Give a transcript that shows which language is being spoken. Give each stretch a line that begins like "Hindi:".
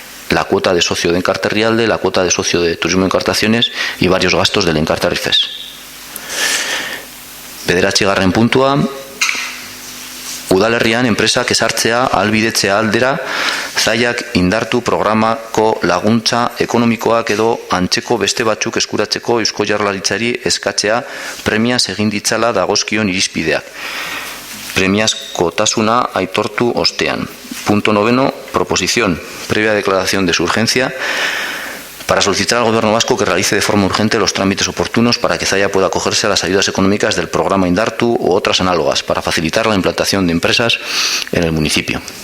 Spanish: la cuota de socio de Encarta Rialde, la cuota de socio de Turismo Encartaciones y varios gastos del Encarta Rifes.
Basque: Bederatzigarren puntua, udalerrian enpresak ezartzea ahalbidetzea aldera zaiak indartu programako laguntza ekonomikoak edo antzeko beste batzuk eskuratzeko Eusko Jaurlaritzari eskatzea premiaz egin ditzala dagozkion irizpideak. Premiazkotasuna aitortu ostean.
Spanish: Punto 9, proposición previa declaración de su urgencia para solicitar al Gobierno vasco que realice de forma urgente los trámites oportunos para que Zalla pueda acogerse a las ayudas económicas del programa Indartu u otras análogas para facilitar la implantación de empresas en el municipio.